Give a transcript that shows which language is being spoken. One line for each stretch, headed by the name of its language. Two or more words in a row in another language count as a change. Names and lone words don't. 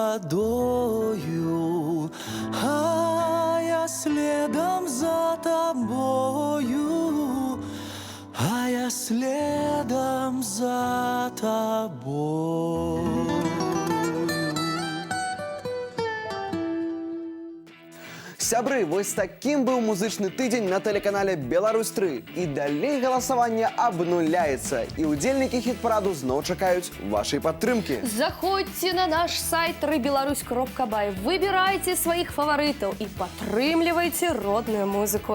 Ukrainian: водою, а я следом за тобою, а я следом за тобою.
Belarusian: Сябры, вось таким быў музычны тыдзень на тэлеканале Беларусь-3. І далей галасаванне абнуляецца. І удзельнікі хіт-параду зноў чакаюць вашай падтрымкі. Заходзьце на наш сайт rybelaruсь.by, выбірайце сваіх фаварытаў і падтрымлівайце родную музыку.